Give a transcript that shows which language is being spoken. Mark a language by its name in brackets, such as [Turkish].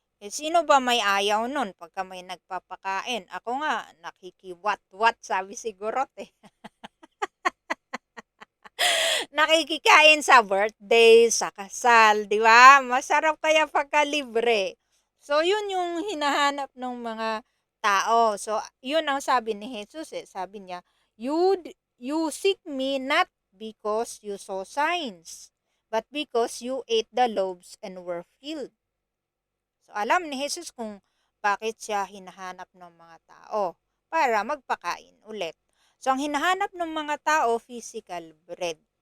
[Filipino] Sino ba may ayaw nun pagka may nagpapakain? Ako nga, nakikiwat-wat, sabi siguro eh. Nakikikain sa birthday, sa kasal, di ba? Masarap kaya pagka libre. So, yun yung hinahanap ng mga tao. So, yun ang sabi ni Jesus eh. [English] Sabi niya, you seek me not because you saw signs, but because you ate the loaves and were filled. [Filipino] So, alam ni Jesus kung bakit siya hinahanap ng mga tao para magpakain ulit. So, ang hinahanap ng mga tao, physical bread.